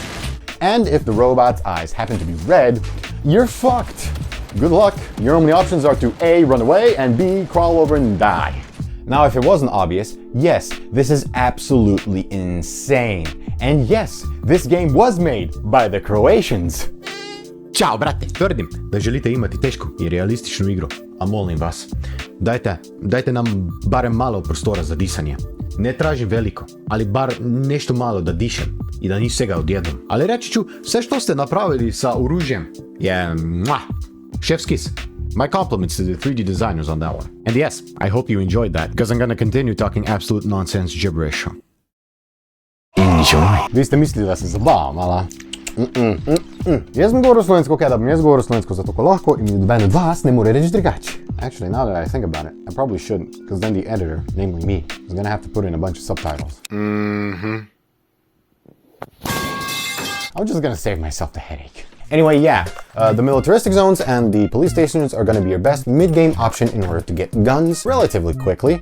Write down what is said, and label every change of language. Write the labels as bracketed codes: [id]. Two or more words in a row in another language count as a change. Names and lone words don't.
[en] And if the robot's eyes happen to be red, you're fucked. Good luck. Your only options are to A, run away, and B, crawl over and die. Now, if it wasn't obvious, yes, this is absolutely insane. And yes, this game was made by the Croatians. [hr] Ćao, brate, tvrdim da želite imati tešku i realističnu igru, a molim vas, dajte nam barem malo prostora za disanje. Ne tražim veliko, ali bar nešto malo da dišem i da ni svega odjednom. Ali reći ću, sve što ste napravili sa oružjem je [en] chef's kiss. My compliments to the 3D designers on that one. And yes, I hope you enjoyed that, because I'm gonna continue talking absolute nonsense gibberish. Enjoy. [sl] Vi ste mislili da se zabavam, ala? Jaz sem govoril slovensko, kaj da bom jaz govoril slovensko, zato ko lahko in noben od vas ne more reči drugače. [en] Actually, now that I think about it, I probably shouldn't, because then the editor, namely me, is gonna have to put in a bunch of subtitles. I'm just gonna save myself the headache. Anyway, yeah, the militaristic zones and the police stations are gonna be your best mid-game option in order to get guns relatively quickly.